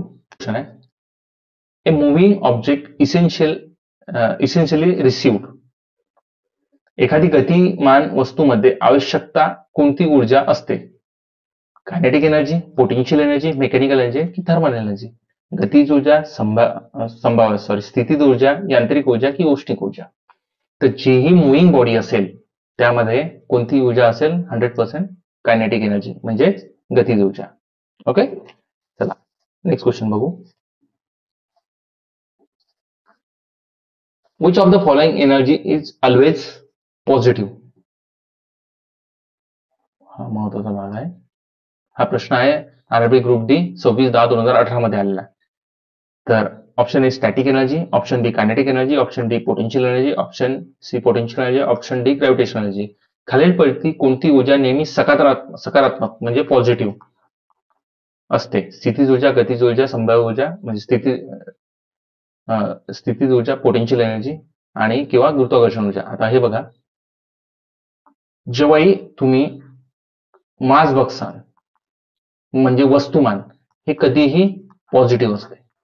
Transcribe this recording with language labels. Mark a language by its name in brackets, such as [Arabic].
[Marathi] Question आहे, [English] A moving object essentially received. [Marathi] एखादी गतिमान वस्तूमध्ये आवश्यकता कोणती ऊर्जा असते? [English] Kinetic energy, potential energy, mechanical energy की thermal energy? [Marathi] गतिज ऊर्जा, स्थितीज ऊर्जा, यांत्रिक ऊर्जा की औष्णिक ऊर्जा? तर जीही मुव्हिंग बॉडी असेल त्यामध्ये कोणती ऊर्जा असेल 100% कायनेटिक एनर्जी म्हणजेच गतिज ऊर्जा. ओके, चला नेक्स्ट क्वेश्चन बघू. [English] Which of the following energy is always positive? [Marathi] हा महत्वाचा भाग आहे. हा प्रश्न आहे आरबी ग्रुप डी 26/10/2018 मध्ये आलेला. [English] तर option A static energy, option D kinetic energy, option D potential energy, option C potential energy, option D gravitational energy. [Marathi] खालीलपैकी कोणती ऊर्जा नेहमी सकारात्मक म्हणजे पॉझिटिव्ह असते? स्थितीज ऊर्जा, गतिज ऊर्जा, संभाव्य ऊर्जा म्हणजे स्थितीज ऊर्जा, पोटेन्शियल एनर्जी आणि किंवा गुरुत्वाकर्षण ऊर्जा. आता हे बघा, जेव्हाही तुम्ही मास बघसाल म्हणजे वस्तुमान हे कधीही पॉझिटिव्ह असते.